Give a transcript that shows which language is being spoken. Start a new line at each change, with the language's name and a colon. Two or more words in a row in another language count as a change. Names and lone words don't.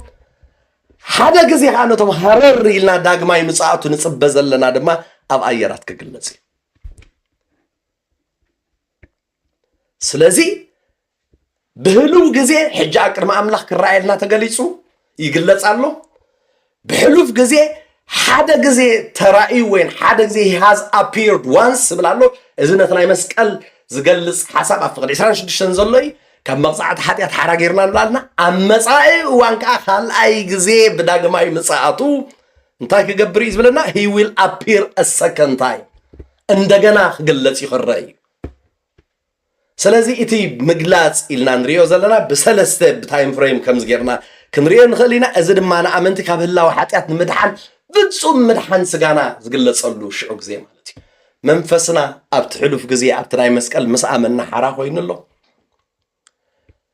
Tigrinya: ሓደ ግዜ ከዓ ነቶም ሃረር ኢልና ዳግማይ ምጽኣቱ ንጽበ ዘለና ድማ ኣብ ኣየራት ክግለጽ እዩ ስለዚ ብህሉው ግዜ ሕጂ ኣብ ቅድሚ ኣምላኽ ክረአየልና ተገሊጹ ይግለጽ ኣሎ ብሕሉፍ ግዜ ሓደ ግዜ ተራእዩ ወይ ሓደ ግዜ
English: he has appeared once
Tigrinya: ብላ ኣሎ እዚ ነቲ ናይ መስቀል ዝገልጽ ሓሳብ ኣብ ፍቕዲ 26 ዘሎ እዩ ካብ መቕጻዕቲ ኃጢአት ሓራ ገይርና ንብላልና ኣብ መጻኢ እዋን ከዓ ካልኣይ ግዜ ብዳግማይ ምጽኣቱ እንታይ ክገብር እዩ ዝብለና
English: he will appear a second time
Tigrinya: እንደገና ክግለጽ ይኽረአ እዩ ስለዚ እቲ ምግላጽ ኢልና ንሪኦ ዘለና ብሰለስተ
English: ብtime frame
Tigrinya: ከምዚ ጌርና ክንሪኦ ንኽእል ኢና እዚ ድማ ንኣመንቲ ካብ ህላዊ ኃጢአት ንምድሓን ፍጹም ምድሓን ስጋና ዝግለጸሉ ሽዑ ግዜ ማለት እዩ መንፈስና ኣብቲ ሕሉፍ ግዜ ኣብቲ ናይ መስቀል ምስ ኣመና ሓራ ኮይኑ ኣሎ